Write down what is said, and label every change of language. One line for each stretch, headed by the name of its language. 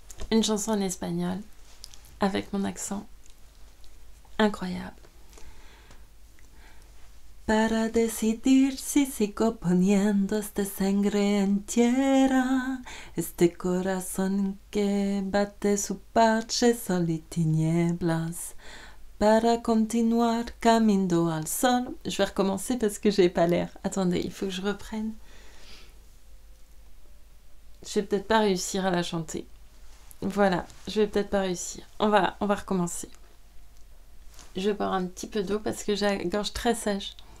French: Une chanson en espagnol, avec mon accent incroyable.
Spanish: Para decidir si sigo poniendo esta sangre en tierra, este corazón que bate su parche sol y tinieblas, para continuar camino al sol.
French: Je vais recommencer parce que j'ai pas l'air. Attendez, il faut que je reprenne. Je vais peut-être pas réussir à la chanter. Voilà, je vais peut-être pas réussir. On va recommencer. Je vais boire un petit peu d'eau parce que j'ai la gorge très sèche.